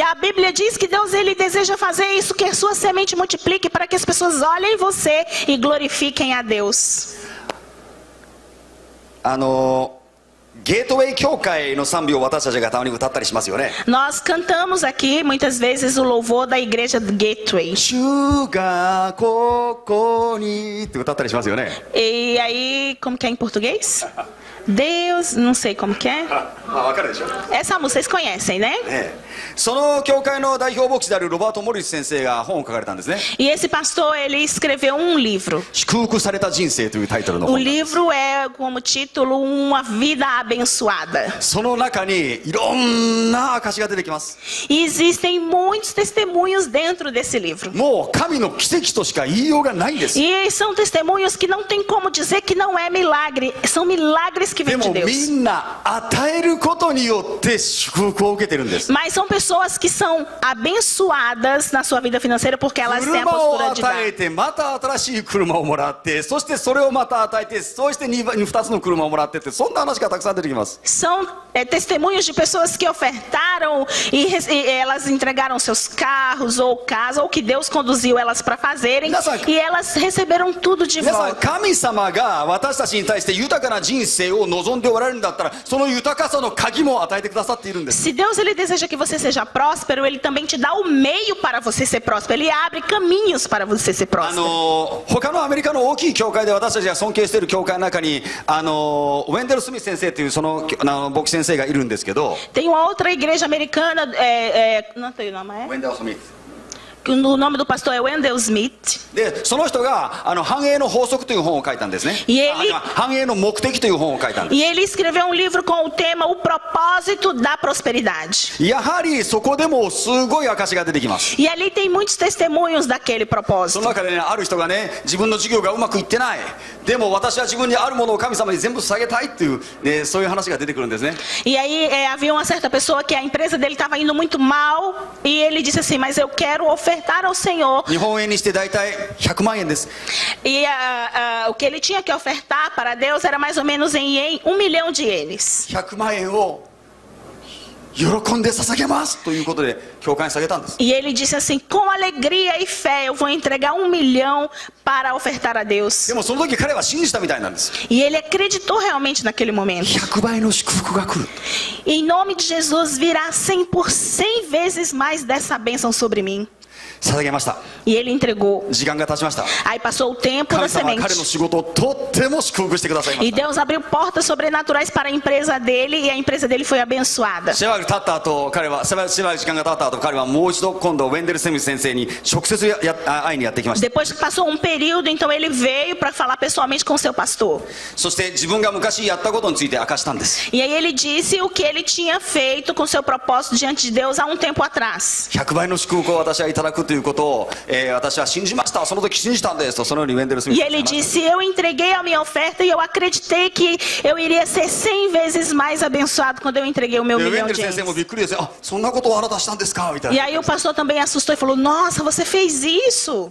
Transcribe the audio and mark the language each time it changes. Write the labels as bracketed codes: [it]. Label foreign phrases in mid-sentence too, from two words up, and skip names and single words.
[pt] E a Bíblia diz que Deus ele deseja fazer isso, que a sua semente multiplique para que as pessoas olhem você e glorifiquem a Deus. [ja] ゲートウェイ教会の賛美を私たちがたまに歌ったりしますよね。 [pt] Nós cantamos aqui muitas vezes o louvor da igreja do Gateway. [ja] 主がここにって歌ったりしますよね。 [pt] E aí, como que é em português? Deus, não sei como que é. [ja] わかるでしょ。 [pt] Essa música vocês conhecem, né? [ja] その教会の代表牧師であるロバート・モリス先生が本を書かれたんですね。 [pt] E esse pastor, ele escreveu um livro. [ja] 祝福された人生というタイトルの [pt] O [ja] 本。 [pt] livro é como título Uma Vida Abençoada. [ja] その中にいろんな証が出てきます。 [pt] E existem muitos testemunhos dentro desse livro. [ja] もう神の奇跡としか言いようがないんです。 [pt] E são testemunhos que não tem como dizer que não é milagre. São milagres que [ja] で [pt] vêm de [ja] もみ [pt] Deus. [ja] んな与えることによって祝福を受けてるんです。 [pt] Mas são pessoas que são abençoadas na sua vida financeira porque elas têm a [ja] 車を [pt] postura de [ja] 与え [pt] dar. [ja] てまた新しい車をもらってそしてそれをまた与えてそして 2つの車をもらってってそんな話がたくさん出てきます。 [pt] São testemunhos de pessoas que ofertaram e elas entregaram seus carros ou casa ou que Deus conduziu elas para fazerem e elas receberam tudo de [ja] 皆さん [pt] volta. [ja] 神様が私たちに対して豊かな人生を望んでおられるんだったらその豊かさの鍵も与えてくださっているんです。 [pt] Se Deus ele deseja que você seja próspero, ele também te dá o meio para você ser próspero. Ele abre caminhos para você ser próspero. [ja] 他のアメリカの大きい教会で私たちが尊敬している教会の中にウェンデル・スミス先生というその牧師先生がいるんですけど [pt] Tem uma outra igreja americana, não tem o nome, [ja] ウェンデル・スミス [pt] O nome do pastor é Wendell Smith. [ja] でその人が繁栄の法則という本を書いたんですね。繁栄の目的という本を書いたんです。 [pt] E ele escreveu um livro com o tema O Propósito da Prosperidade. [ja] やはりそこでもすごい証が出てきます。 [pt] E ali tem muitos testemunhos daquele [ja] そ [pt] propósito. [ja] の中でね、ある人がね、自分の事業がうまくいってない。でも私は自分にあるものを神様に全部捧げたいっていう、ね、そういう話が出てくるんですね。 [pt] E aí havia uma certa pessoa que a empresa dele estava indo muito mal e ele disse assim, mas eu quero ofertar ao Senhor. [ja] 日本円にして大体100万円です。 [pt] E o que ele tinha que ofertar para Deus era mais ou menos em 1 milhão de ienes. [ja] 100 万円を喜んで捧げますということで教会に捧げたんです。 [pt] E ele disse assim, com alegria e fé eu vou entregar 1 milhão para ofertar a Deus. [ja] でもその時彼は信じたみたいなんです。 [pt] E ele acreditou realmente naquele momento. [ja] 100 倍の祝福が来る。 [pt] Em nome de Jesus virá 100 vezes mais dessa bênção sobre mim. [ja] 捧げました。 [pt] E ele entregou. [ja] 時間が経ちました。 [pt] Aí passou o tempo [ja] 神 [pt] da [ja] 様は彼の [pt] semente. [ja] 仕事をとっても祝福してくださいま [pt] E [ja] した。 [pt] Deus abriu portas sobrenaturais para a empresa dele e a empresa dele foi abençoada. [ja] しばらく経った後、彼はしばらく時間が経った後、彼はもう一度今度ウェンデル・スミス先生に直接会いにやってきました。 [pt] Depois que passou um período, então ele veio para falar pessoalmente com o seu pastor. [ja] そして自分が昔やったことについて明かしたんです。 E aí ele disse o que ele tinha feito com seu propósito diante de Deus há um tempo atrás. 100 倍の祝福を私はいただくということを、私は信じました。その時信じたんですと、そのようにウェンデル・スミス [pt] E [ja] 先生 [pt] ele [ja] が話しました。 [pt] disse: eu entreguei a minha oferta e eu acreditei que eu iria ser 100 vezes mais abençoado quando eu entreguei o meu [ja] でウェン [pt] milhão [ja] デル [pt] de [ja] 先生も [pt] ienes. [ja] びっくりですよ。あ、そんなことをあなたしたんですかみたい [pt] E [ja] な。 [pt] aí o pastor também assustou e falou: nossa, você fez isso.